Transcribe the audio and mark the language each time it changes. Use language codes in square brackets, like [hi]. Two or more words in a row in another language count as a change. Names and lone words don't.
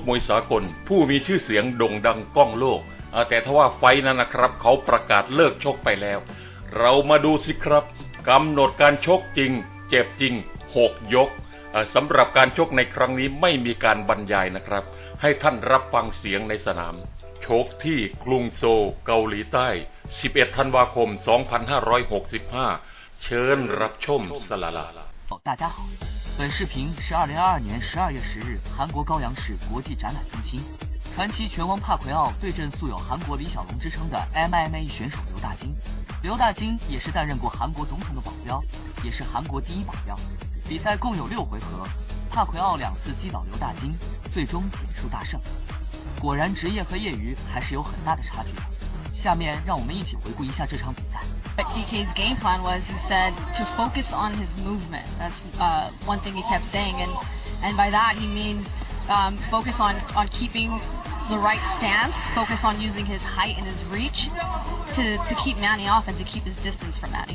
[th] มวยสากลผู้มีชื่อเสียงโด่งดังก้องโลกแต่ทว่าไฟนั้นนะครับเขาประกาศเลิกชกไปแล้วเรามาดูสิครับกำหนดการชกจริงเจ็บจริง6 ยกสำหรับการชกในครั้งนี้ไม่มีการบรรยายนะครับให้ท่านรับฟังเสียงในสนามชกที่กรุงโซลเกาหลีใต้11 ธันวาคม 2565เชิญรับชมสลาลา [zh] 大家好，本视频是2022年12月10日韩国高阳市国际展览中心，传奇拳王帕奎奥对阵素有韩国李小龙之称的 MMA 选手刘大金。刘大金也是担任过韩国总统的保镖，也是韩国第一保镖。比赛共有6回合，帕奎奥2次击倒刘大金，最终点数大胜。果然，职业和业余还是有很大的差距的。下面让我们一起回顾一下这场比赛。 [en] What DK's game plan was, he said to focus on his movement. That's one thing he kept saying, and by that he means focus on keeping the right stance, focus on using his height and his reach to keep Manny off and to keep his distance from Manny.